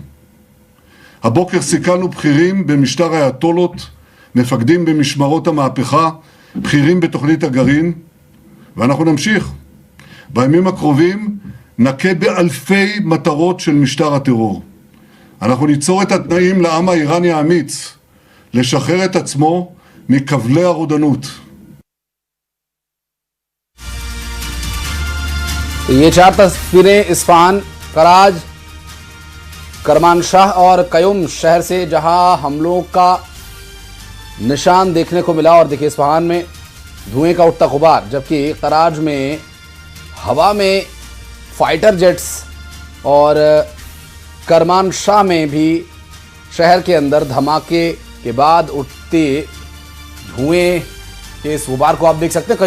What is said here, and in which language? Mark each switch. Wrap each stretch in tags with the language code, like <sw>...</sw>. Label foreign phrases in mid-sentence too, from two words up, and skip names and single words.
<he>הבוקר סיכלנו בכירים במשטר האייתולות, מפקדים במשמרות המהפכה, בכירים בתוכנית הגרעין, ואנחנו נמשיך. בימים הקרובים נכה באלפי מטרות של משטר הטרור. אנחנו ניצור את התנאים לעם האיראני האמיץ לשחרר את עצמו מכבלי הרודנות.</he> <hi>ये 4 तस्वीरें इस्फहान, कराज, करमानशाह और कयुम शहर से जहां हमलों का निशान देखने को मिला। और देखिए इस्फहान में धुएं का उठता गुबार, जबकि कराज में हवा में फाइटर जेट्स और करमानशाह में भी शहर के अंदर धमाके के बाद उठते धुएं के इस गुबार को आप देख सकते हैं।</hi>